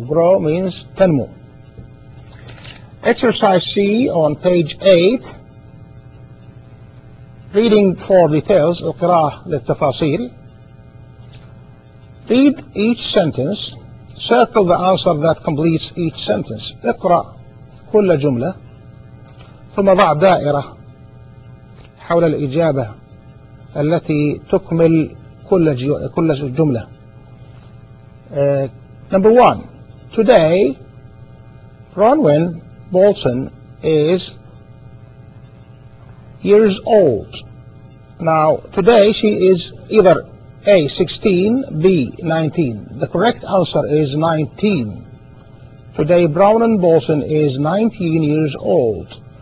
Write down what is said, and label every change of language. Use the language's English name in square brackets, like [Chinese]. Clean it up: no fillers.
[English] Grow means tenmo. Exercise C on page 8, reading four details, [Arabic] اقرأ للتفاصيل. [English] Read each sentence. Circle the answer that completes each sentence. [Arabic] اقرأ كل جملة. ثم ضع دائرة حول الإجابة التي تكمل كل جملة. [English] Number one. Today, Bronwyn Bolton is years old. Now, today she is either A, 16, B, 19. The correct answer is 19. Today, Bronwyn Bolton is 19 years old.